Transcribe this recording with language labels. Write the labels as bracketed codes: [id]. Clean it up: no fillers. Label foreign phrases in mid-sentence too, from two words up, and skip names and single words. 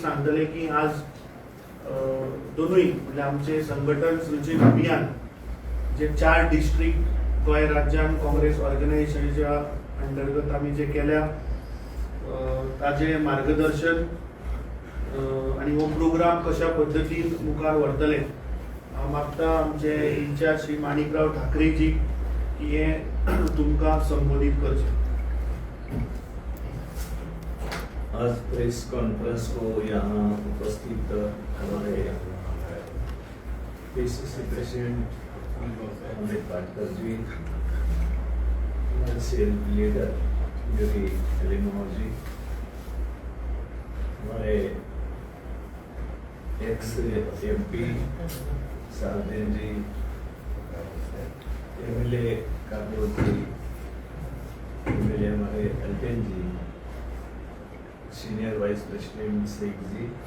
[kok] सांगतले की आज दोनूय म्हणजे आमचे संघटन सृजन अभियान जे 4 डिस्ट्रिक्ट गोंय राज्यान काँग्रेस ऑर्गनायझेशनच्या अंतर्गत आमी जे केल्या ताजे मार्गदर्शन आणि हो प्रोग्राम कशा पद्दतीन मुखार व्हरतले हांव मागता आमचे इन्चार्ज श्री माणिकराव ठाकरेजी की हे तुमकां संबोधित करचे. [hi] आज [en] press conference [hi] को यहाँ उपस्थित हमारे PCC प्रेसिडेंट अमित पाटकर जी, हमारे [en] cell leader [hi] जोगी एलिनोर जी, हमारे एक्स MP सार्दिन जी, MLA कार्लोस जी, MLA हमारे अल्टेन जी, [en] senior vice president [hi] शेख जी,